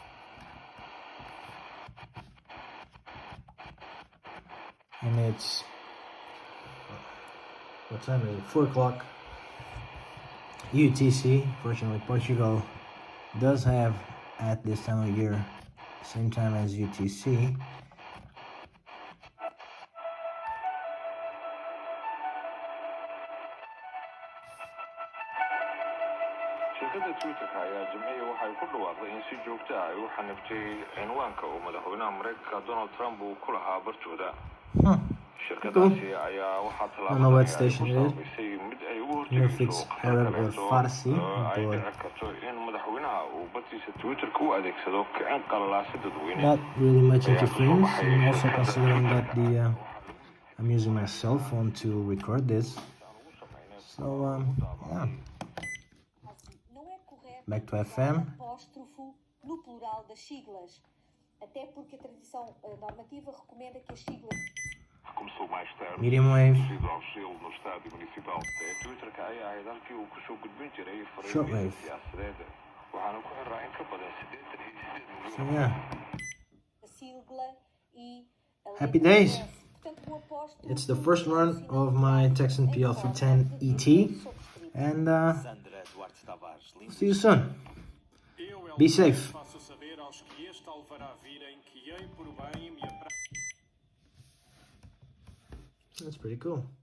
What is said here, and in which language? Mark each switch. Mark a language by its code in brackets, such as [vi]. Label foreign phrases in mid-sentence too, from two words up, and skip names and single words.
[en] And it's, what time is it? 4 o'clock UTC. Fortunately, Portugal does have, at this time of year, same time as UTC. [so] shirkadda Twitter-ka ayaa Jimcihii waxay ku dhawaaqday in si joogto ah ay u xaniftay cinwaanka uu madaxweynaha Mareykanka Donald Trump uu ku lahaa bartooda. Shirkadaasi ayaa waxaa tallaabada mid ay ugu hortagayso ay dhici karto in madaxweynaha uu bartiisa Twitter-ka u adeegsado kicin qalalaasi dadweyne. [en] Not really much interference, and also considering that I'm using my cell phone to record this. So yeah. Back to FM. [pt] Apóstrofo no plural das siglas, até porque a tradição normativa recomenda que as siglas. Começou mais tarde, [en] Medium wave. [pt] devido ao gelo no estádio municipal. [so] Twitter-ka ayaa ahayd halkii uu kusoo gudbin jiray fariimaha siyaasadeed, waxaana ku xiraa in ka badan 88 [en] So yeah. [pt] A sigla e a [en] Happy [pt] letra [en] days. [pt] S. Portanto, o apóstrofo [en] It's the first run of my Tecsun PL-310et, and see you soon. Be safe. That's pretty cool.